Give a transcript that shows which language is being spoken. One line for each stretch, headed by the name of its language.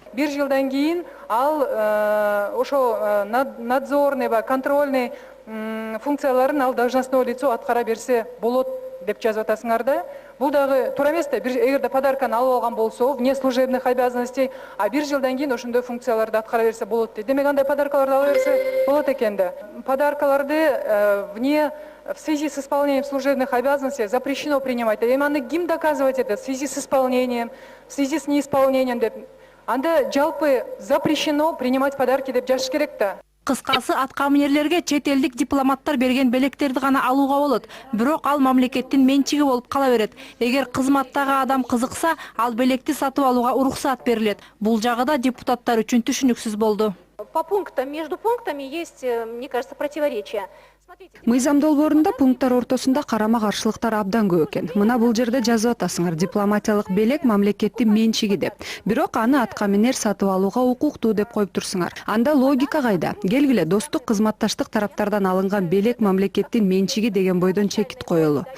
Kyrgyz: Бир жылдан кийин ал ошо надзорный ба контрольный функцияларын ал
Russian: должностное лицо
Kyrgyz: аткара берсе болот деп жазып атасыңар да. Бул дагы туура эмес да. Эгерде подарканы алып алган болсо,
Russian: вне служебных обязанностей,
Kyrgyz: а бир жылдан кийин ошондой функцияларды аткара берсе болот дейт. Демек андай подаркаларды ала берсе болот экен да.
Russian: Подаркаларды в связи с исполнением служебных обязанностей запрещено принимать.
Kyrgyz: Эми аны ким
Russian: доказывать это? В связи с исполнением, в связи с неисполнением
Kyrgyz: деп. Анда жалпы
Russian: запрещено принимать подарки
Kyrgyz: деп жазыш керек да. Кыскасы аткаминерлерге чет элдик дипломаттар берген белектерди гана алууга болот. Бирок ал мамлекеттин менчиги болуп кала берет. Эгер кызматтагы адам кызыкса, ал белекти сатып алууга уруксат берилет. Бул жагы да депутаттар үчүн түшүнүксүз болду.
Russian: По пунктам, между пунктами есть, мне кажется, противоречия.
Kyrgyz: Мыйзам долбоорунда пункттар ортосунда карама-каршылыктар абдан көп экен. Мына бул жерде жазып атасыңар, дипломатиялык белек мамлекеттин менчиги деп. Бирок аны аткаминер сатып алууга укуктуу деп коюп турсуңар. Анда логика кайда? Келгиле, достук, кызматташтык тараптардан алынган белек мамлекеттин менчиги деген бойдон чекит коелу.